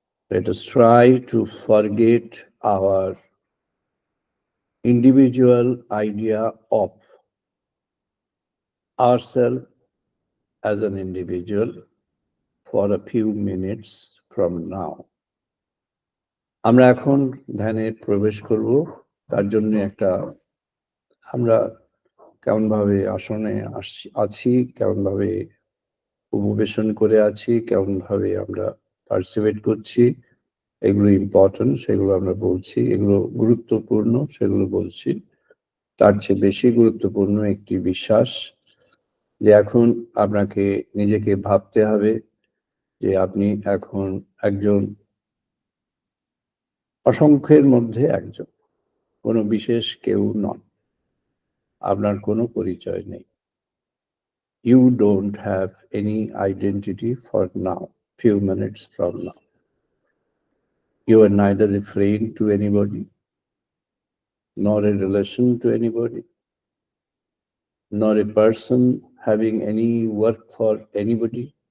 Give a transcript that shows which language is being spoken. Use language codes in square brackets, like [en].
[en] Let us try to forget our individual idea of ourselves as an individual for a few minutes from now. [bn] আমরা এখন ধ্যানে প্রবেশ করব। তার জন্য আমরা কেমন ভাবে আসনে আছি, কেমন ভাবে উপবেশন করে আছি, কেমন ভাবে আমরা পার্টিসিপেট করছি, এগুলো ইম্পর্টেন্ট, সেগুলো আমরা বলছি। এগুলো গুরুত্বপূর্ণ, সেগুলো বলছি। তার চেয়ে বেশি গুরুত্বপূর্ণ একটি বিশ্বাস যে এখন আপনাকে নিজেকে ভাবতে হবে যে আপনি এখন একজন অসংখ্যের মধ্যে একজন, কোনো বিশেষ কেউ নন। আপনার কোনো পরিচয় নেই। [en] You don't have any identity for now, few minutes from now. You are neither a friend to anybody, nor a relation to anybody, nor a person having any work for anybody,